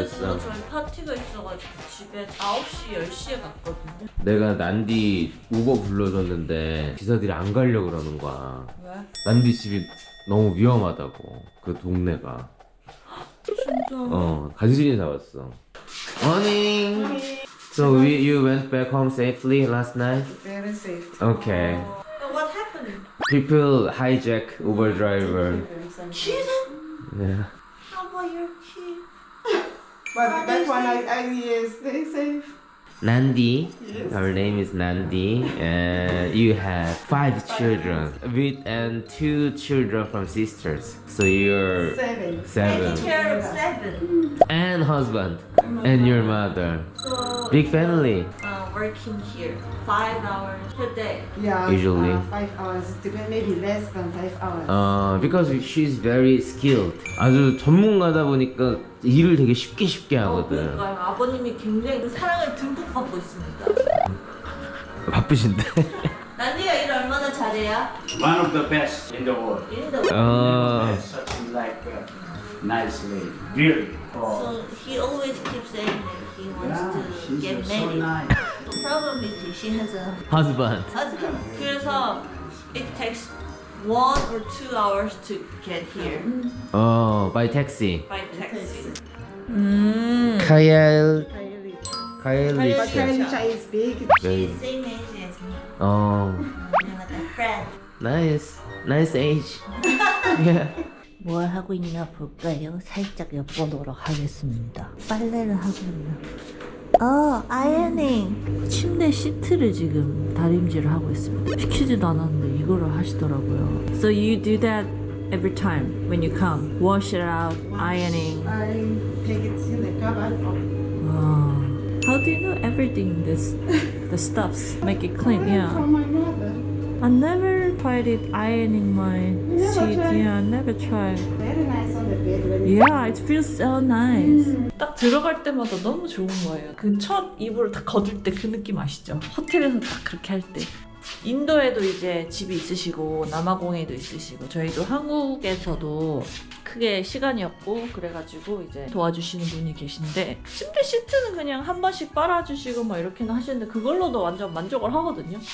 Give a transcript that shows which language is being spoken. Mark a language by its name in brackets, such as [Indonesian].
[Korean] 왔어. 저희 파티가 있어가지고 집에 9시, 10시에 갔거든요. 내가 난디 우버 불러줬는데 기사들이 안 가려고 그러는 거야. 왜? 난디 집이 너무 위험하다고, 그 동네가. 진짜? 간신히 잡았어. [English] Morning. So you went back home safely last night? Very safe. Okay. What happened? People hijack Uber driver. Kids? Yeah. How about your kid? But that one, yes, very safe. Nandi. Yes. Her name is Nandi, and you have 5 children and 2 children from sisters. So you're 7. 7 Taking care of 7. and husband and your mother. So Big family. working here 5 hours per day. Yeah. Usually. 5 hours. Depend, maybe less than 5 hours. Because she's very skilled. [Korean] 아주 전문가다 보니까 일을 되게 쉽게 하거든. 그러니까요. 아버님이 굉장히 사랑을 듬뿍 받고 있습니다. 바쁘신데. 난디가 일 얼마나 잘해요? [English] One of the best in the world. Such like nice lady, really. So he always keeps saying that he wants to she's get so married. nice. The problem is she has a husband. husband. [Korean] 그래서 [English] it takes 1 or 2 hours to get here By taxi. by taxi. [Korean] 카이엘. [English] But [Korean] 카이엘리. [English] Kalisha is big. She's same age as me. Like a friend. Nice age. Yeah. [Korean] 뭘 하고 있나 볼까요? 살짝 엿보도록 하겠습니다. 빨래를 하고 있나? 아이러닝. 침대 시트를 지금 다림질을 하고 있습니다. 시키지도 않았는데 이거를 하시더라고요. [English] So you do that every time when you come. Wash it out, ironing. I take it in the cupboard. Wow. How do you know everything? The stuffs make it clean. Yeah. From my mother. I never tried it ironing my sheet. Yeah, I never tried. Very nice on the bed when you Yeah, it feels so nice. [Korean] 딱 들어갈 때마다 너무 좋은 거예요. 그 첫 이불을 딱 거둘 때 그 느낌 아시죠? 호텔에서 딱 그렇게 할 때. 인도에도 이제 집이 있으시고 남아공에도 있으시고 저희도 한국에서도 크게 시간이 없고 그래가지고 이제 도와주시는 분이 계신데 침대 시트는 그냥 한 번씩 빨아주시고 막 이렇게는 하시는데 그걸로도 완전 만족을 하거든요.